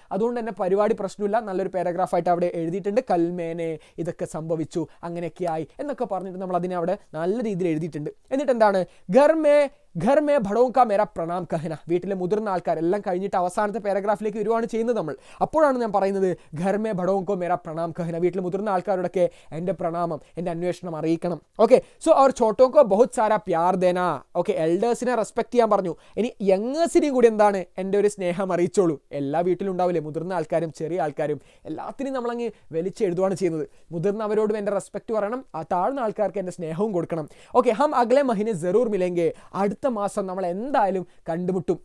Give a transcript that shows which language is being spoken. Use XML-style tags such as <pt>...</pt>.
<ml>അതുകൊണ്ട് തന്നെ പരിപാടി പ്രശ്നമില്ല. നല്ലൊരു പാരഗ്രാഫായിട്ട് അവിടെ എഴുതിയിട്ടുണ്ട്. കൽമേനെ ഇതൊക്കെ സംഭവിച്ചു, അങ്ങനെയൊക്കെയായി എന്നൊക്കെ പറഞ്ഞിട്ട് നമ്മൾ അതിനെ അവിടെ നല്ല രീതിയിൽ എഴുതിയിട്ടുണ്ട്. എന്നിട്ട് എന്താണ്,</ml> <hi>ഘർ മേ ബഡോं का मेरा प्रणाम कहना.</hi> <ml>വീട്ടിലെ മുതിർന്ന ആൾക്കാർ എല്ലാം കഴിഞ്ഞിട്ട് അവസാനത്തെ പാരഗ്രാഫിലേക്ക് വരുവാണ് ചെയ്യുന്നത് നമ്മൾ. അപ്പോഴാണ് ഞാൻ പറയുന്നത്</ml> <hi>ഘർ മേ ബഡോं को मेरा प्रणाम कहना.</hi> <ml>വീട്ടിലെ മുതിർന്ന ആൾക്കാരോടൊക്കെ എൻ്റെ പ്രണാമം, എൻ്റെ അന്വേഷണം അറിയിക്കണം.</ml> <hi>ഓക്കെ, സോ അവർ छोटों को बहुत सारा प्यार देना.</hi> <ml>ഓക്കെ, എൽഡേഴ്സിനെ റെസ്പെക്ട് ചെയ്യാൻ പറഞ്ഞു. ഇനി യങ്ങേഴ്സിനെയും കൂടി എന്താണ്, എൻ്റെ ഒരു സ്നേഹം അറിയിച്ചോളൂ. എല്ലാ വീട്ടിലും ഉണ്ടാവില്ലേ മുതിർന്ന ആൾക്കാരും ചെറിയ ആൾക്കാരും, എല്ലാത്തിനും നമ്മളങ്ങ് വലിച്ചെഴുതുകയാണ് ചെയ്യുന്നത്. മുതിർന്നവരോടും എൻ്റെ റെസ്പെക്ട് പറയണം, ആ താഴ്ന്ന ആൾക്കാർക്ക് എൻ്റെ സ്നേഹവും കൊടുക്കണം. ഓക്കെ,</ml> <hi>ഹം അഗ്ലേ മഹീനെ ജറൂർ മിലേംഗെ.</hi> <ml>അടുത്ത മാസം നമ്മൾ എന്തായാലും കണ്ടുമുട്ടും.</ml>